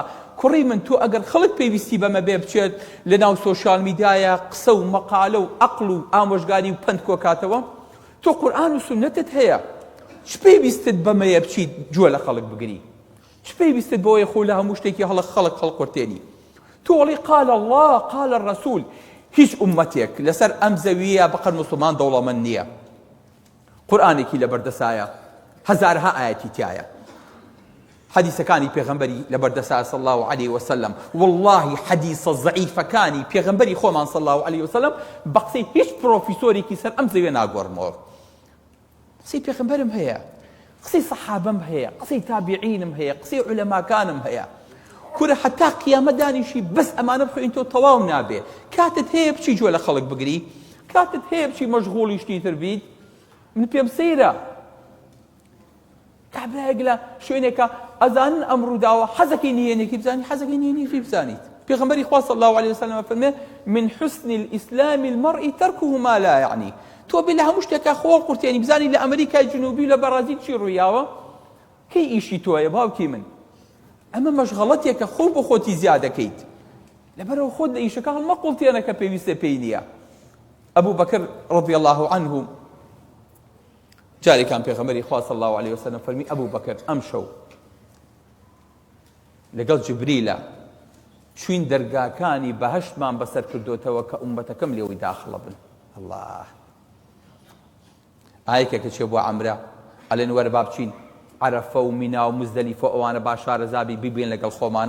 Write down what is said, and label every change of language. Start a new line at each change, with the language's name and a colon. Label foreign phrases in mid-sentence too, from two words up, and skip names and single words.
Central Kurdish: کوڕی من تۆ ئەگەر خەڵک پێویستی بەمە بێ بچێت لە ناو
English: social media
Central Kurdish: قسە و مەقالە و عەقڵ و ئامۆژگاری و پند کۆکاتەوە، تۆ قورئان و سونەتت هەیە، چ پێویستت بەمەیە بچیت جووە لە خەڵک بگری؟ چ پێویستت بۆیە خۆ لە هەموو شتێکی خەڵک قورتێنی؟ تۆ وەڵی
Arabic: قال الله قال الرسول.
Central Kurdish: هیچ ئومەتێک لەسەر ئەم زەویە بەقەر موسڵمان دەوڵەمەند نییە، قورئانێکی لەبەردەسایە، هەزارها ئایەتی تایە، حەدیسەکانی پێغەمبەری لەبەردەسا
Arabic: صلی الله عليه وسلم والله
Central Kurdish: حەدیسە زەعیفەکانی پێغەمبەری خۆمان
Arabic: صلی الله عليه وسلم
Central Kurdish: بە قسەی هیچ پرۆفیسۆرێکی سەر ئەم زەویە ناگۆڕمەوە. قسەی پێغەمبەرم هەیە، قسەی سەحابەم هەیە، قسەی تابعینم هەیە، قسەی عولەماکانم هەیە. کورە حتا قیامەت دانیشی بەس ئەمانە بخوێن تۆ تەواو نابێ. کاتت هەیە بچی جوێ لە خەڵک بگری، کاتت هەیە بچی مەشغوڵی شتی تر بیت. من پێم سەیرە کابراەک لە شوێنێکە ئەزانن ئەمڕووداوە حەزەکەی نهێنێکی بزانی، حەزەکەی نهێنێکی بزانیت. پێغەمبەری خوا صلی الله عليه وسلم فەرمێ
Arabic: من حسن الإسلام المرء تركه ما لا يعني.
Central Kurdish: تۆ بێ لە هەموو شتێکە خۆڵ قورتێنی بزانی لە ئەمریکای جنوبی لە بەرازیل چی ڕوویاوە، کەی ئیشی تۆیە باوکی من. ئەمە مەشغەڵەتێکە خۆ بۆ خۆتی زیادەکەیت، لەبەرەوە خۆت لە ئیشەکە هەڵمە قوڵتێنەکە پێویستە پێی نییە. ئەبوو بەکر
Arabic: رضی الله عنه
Central Kurdish: جارێکان پێغەمبەری خوا
Arabic: صلی الله عليه وسلم
Central Kurdish: فەرمی ئەبوو بەکر ئەم شەو لەگەڵ جبریلە چوین دەرگاکانی بەهەشتمان بەسەر کردوتەوە کە ئومەتەکەم لێوەی داخڵە بن. الله ئایەکێکە چێ بۆ عەمرە ئەڵێن وەرە با بچین عەرەفە و مینا و مزدەلیفە ئەوانە با شارەزابی بیبێن لەگەڵ خۆمانە.